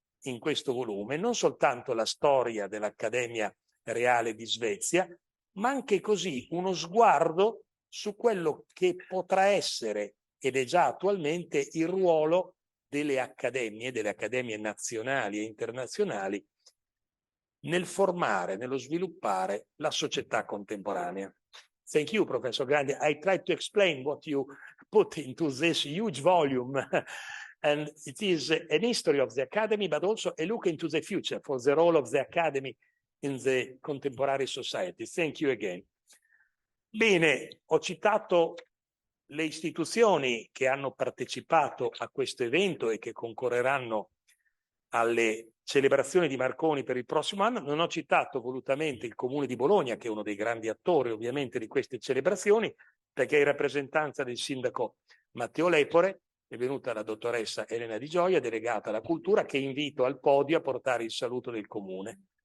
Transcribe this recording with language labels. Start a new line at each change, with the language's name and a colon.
Italian: in questo volume non soltanto la storia dell'Accademia Reale di Svezia, ma anche così uno sguardo su quello che potrà essere, ed è già attualmente, il ruolo delle accademie nazionali e internazionali nel formare, nello sviluppare la società contemporanea.
English: Thank you, Professor Grandi. I tried to explain what you put into this huge volume. And it is an history of the Academy, but also a look into the future for the role of the Academy in the contemporary society. Thank you again.
Italian: Bene, ho citato le istituzioni che hanno partecipato a questo evento e che concorreranno alle celebrazioni di Marconi per il prossimo anno. Non ho citato volutamente il Comune di Bologna, che è uno dei grandi attori ovviamente di queste celebrazioni, perché in rappresentanza del sindaco Matteo Lepore è venuta la dottoressa Elena Di Gioia, delegata alla cultura, che invito al podio a portare il saluto del Comune.